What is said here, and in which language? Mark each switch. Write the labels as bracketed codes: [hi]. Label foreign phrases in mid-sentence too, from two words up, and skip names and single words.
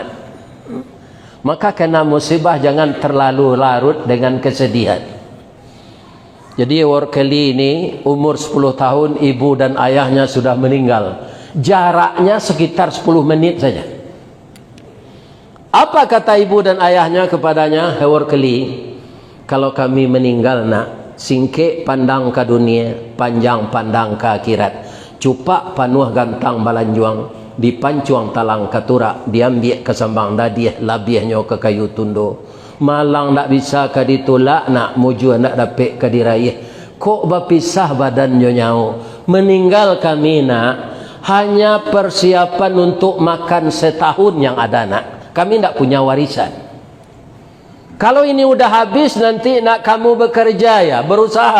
[id] Maka kena musibah jangan terlalu larut dengan kesedihan. Jadi Horkeli ini umur 10 tahun, ibu dan ayahnya sudah meninggal. Jaraknya sekitar 10 menit saja. Apa kata ibu dan ayahnya kepadanya? [min] Horkeli, [id] kalau kami meninggal nak, [min] singkek pandang ke dunia, panjang pandang ke akhirat. Cupak panuh gantang balanjuang, dipancuang talang katurak, diambil ke sambang dadiah, labihnya ke kayu tundo. Malang nak bisa ke ditolak, nak muju nak dapat ke diraih. [id] Kok berpisah badannya nyau? Meninggal kami nak, hanya persiapan untuk makan setahun yang ada nak. Kami tidak punya warisan. Kalau ini udah habis nanti nak kamu bekerja ya, berusaha.